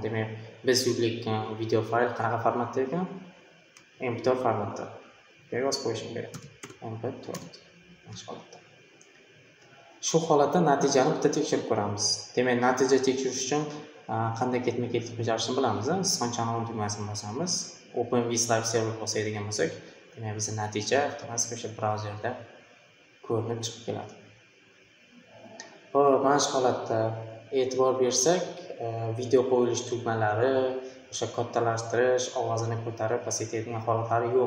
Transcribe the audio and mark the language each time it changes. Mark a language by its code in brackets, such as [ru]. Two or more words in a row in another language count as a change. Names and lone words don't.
[uz] Demak, biz yuklayotgan video fayl qanaqa formatda ekan? MP4 formatda. Yozib qo'yishim kerak. MP4. Mana shu holatda. Shu holatda natijani bitta tekshirib ko'ramiz. Demak, natija tekshirish uchun qanday ketma-ketlik bajarishni bilamiz. Son chanel tugmasini bosamiz. [en] Open with live server [uz] bosadigan bo'lsak, demak bizning natija avtomatik o'sha brauzerda ko'rinib chiqib keladi. Xo'p, mana shu holatda e'tibor bersak, video qo'yilish tugmalari, o'sha kattalashtirish, ovozini ko'tarib pasaytiradigan holatlari yo'q.